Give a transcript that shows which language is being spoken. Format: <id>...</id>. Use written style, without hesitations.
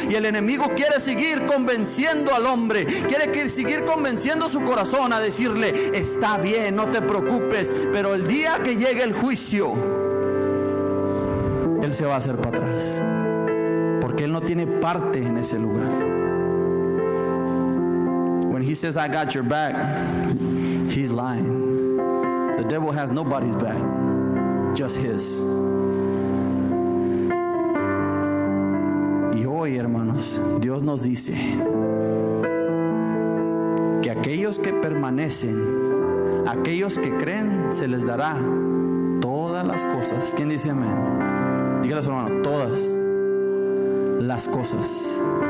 <es>Y el enemigo quiere seguir convenciendo al hombre, quiere seguir convenciendo su corazón a decirle, está bien, no te preocupes. Pero el día que llegue el juicio, él se va a hacer para atrás, porque él no tiene parte en ese lugar.</es> <en>When he says I got your back, he's lying. The devil has nobody's back, just his.</en> <es>Y hoy, hermanos, Dios nos dice que aquellos que permanecen, aquellos que creen, se les dará todas las cosas. ¿Quién dice amén? Dígale a su hermano, todas las cosas.</es>